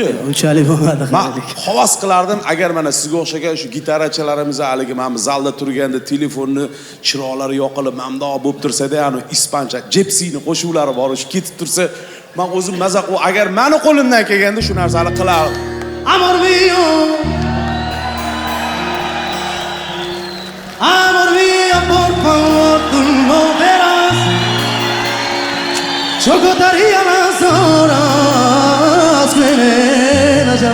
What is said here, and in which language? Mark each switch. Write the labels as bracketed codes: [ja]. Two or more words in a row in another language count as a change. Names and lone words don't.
[uz] Unchalik bo'lmadi hali. Men havas qilardim agar mana sizga o'xshagan shu gitarachilarimiz haligi mana zalda turganda telefonni chiroqlari yoqilib mamdoq bo'lib tursa-da, ani ispancha, Jepsini qo'shuvlari bor, shu ketib tursa, men o'zim maza qilib, agar meni qo'limdan kelganda shu narsani qilardim. [es] Amor mio, amor mio, por favor, tú no verás. Yo contaría las horas que ven allá.